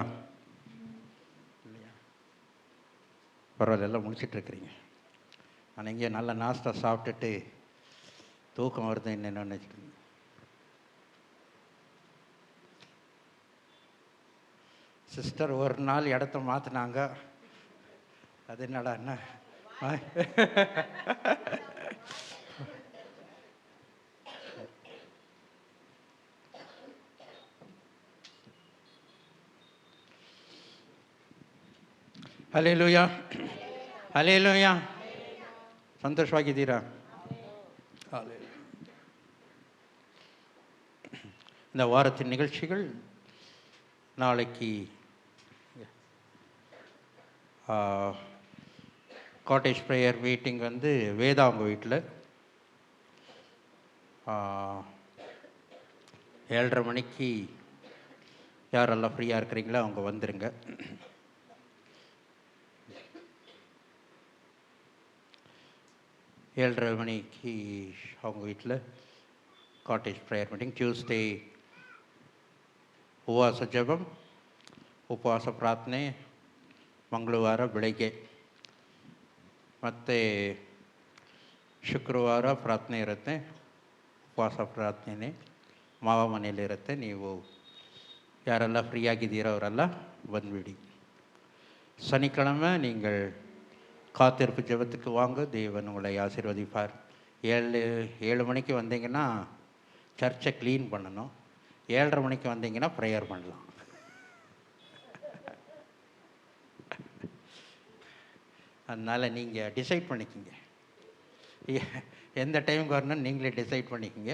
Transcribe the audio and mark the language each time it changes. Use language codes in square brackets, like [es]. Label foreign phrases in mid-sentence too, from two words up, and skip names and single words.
[ta] பரவாயில்ல, எல்லாம் முடிச்சிட்டு இருக்கிறீங்க. ஆனால் இங்கே நல்ல நாஸ்தா சாப்பிட்டுட்டு தூக்கம் வருது என்னென்னு நினச்சிட்டு சிஸ்டர் ஒரு நாள் இடத்த மாற்றினாங்க. அது என்னடா என்ன ಹಲ್ಲೆಲೂಯಾ ಹಲ್ಲೆಲೂಯಾ. [kn] ಸಂತೋಷವಾಗಿದ್ದೀರಾ? [ta] இந்த வாரத்தின் நிகழ்ச்சிகள் நாளைக்கு [en] cottage prayer meeting [ta] வந்து வேதா அவங்க வீட்டில் 7:30 மணிக்கு யாரெல்லாம் ஃப்ரீயாக இருக்கிறீங்களோ அவங்க வந்துடுங்க. 7:30 மணிக்கு அவங்க வீட்டில் [en] cottage prayer meeting. [kn] ಟ್ಯೂಸ್ಡೇ ಉಪವಾಸ ಜಪಂ, ಉಪವಾಸ ಪ್ರಾರ್ಥನೆ ಮಂಗಳವಾರ ಬೆಳಗ್ಗೆ, ಮತ್ತು ಶುಕ್ರವಾರ ಪ್ರಾರ್ಥನೆ ಇರುತ್ತೆ, ಉಪವಾಸ ಪ್ರಾರ್ಥನೆ ಮಾವ ಮನೆಯಲ್ಲಿರುತ್ತೆ. ನೀವು ಯಾರೆಲ್ಲ ಫ್ರೀಯಾಗಿದ್ದೀರೋ ಅವರೆಲ್ಲ ಬಂದುಬಿಡಿ. [ta] சனிக்கிழமை நீங்கள் காத்திருப்பு ஜெபத்துக்கு வாங்க, தேவன் உங்களை ஆசீர்வதிப்பார். 7 மணிக்கு வந்தீங்கன்னா சர்ச்சை க்ளீன் பண்ணணும், 7:30 மணிக்கு வந்தீங்கன்னா ப்ரேயர் பண்ணலாம். அதனால் நீங்கள் டிசைட் பண்ணிக்கோங்க எந்த டைமுக்கு வரணும்னு நீங்களே டிசைட் பண்ணிக்கோங்க.